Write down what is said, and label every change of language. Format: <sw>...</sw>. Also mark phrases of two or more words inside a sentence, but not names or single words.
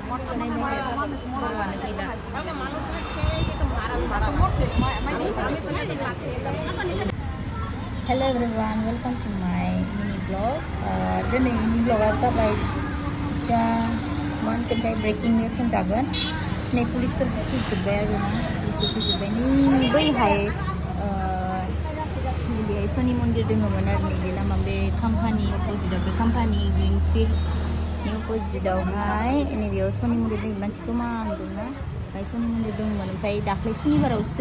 <en>Hello everyone, welcome to my mini vlog.</en> <brx>Ini vlog जाबाय जा मानथाय</brx> <en>breaking news</en> <brx>जागोन नै पुलिसफोर फैजोब्बाय आरोना पुलिसफोर फैजोब्बाय नै बैहाय नैबेहाय शनि मन्दिर दङमोन आरो नैबे लामा बे कम्पानि अपोजिटआव बे कम्पानि ग्रिनफिल्डनि अपोजिटआवहाय नैबेयाव शनि मन्दिर नै मानसि जमा नुदोंना ओमफ्राय शनि मन्दिर दंमोन ओमफ्राय दाख्लै सुनिबारावसो</brx>